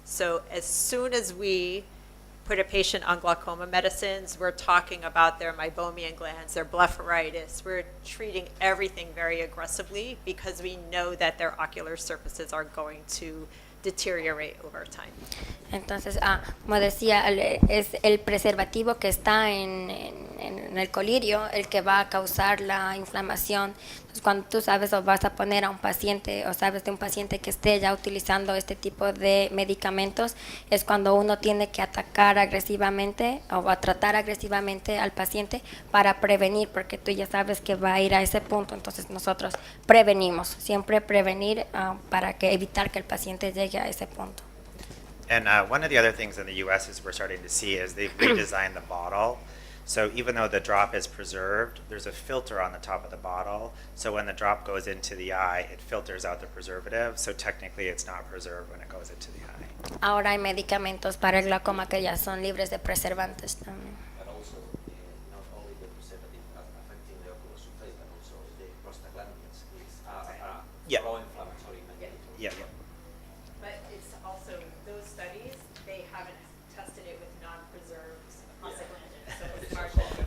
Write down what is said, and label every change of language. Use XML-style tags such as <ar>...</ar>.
<en>So as soon as we put a patient on glaucoma medicines, we're talking about their meibomian glands, their blepharitis. We're treating everything very aggressively because we know that their ocular surfaces are going to deteriorate over time.</en> <es>Entonces, como decía, es el preservativo que está en el colirio el que va a causar la inflamación. Entonces, cuando tú sabes o vas a poner a un paciente o sabes de un paciente que esté ya utilizando este tipo de medicamentos, es cuando uno tiene que atacar agresivamente o a tratar agresivamente al paciente para prevenir, porque tú ya sabes que va a ir a ese punto. Entonces, nosotros prevenimos, siempre prevenir para evitar que el paciente llegue a ese punto.</es> <en>And one of the other things in the U.S. is we're starting to see is they've redesigned the bottle. So even though the drop is preserved, there's a filter on the top of the bottle. So when the drop goes into the eye, it filters out the preservative. So technically it's not preserved when it goes into the eye.</en> <es>Ahora hay medicamentos para el glaucoma que ya son libres de preservantes también.</es> <en>And also, not only the preservative affecting the ocular surface, but also the prostaglandins is Yeah. pro-inflammatory mediator. Yeah, yeah. But it's also, those studies, they haven't tested it with non-preserved prostaglandins, so it's hard to.</en>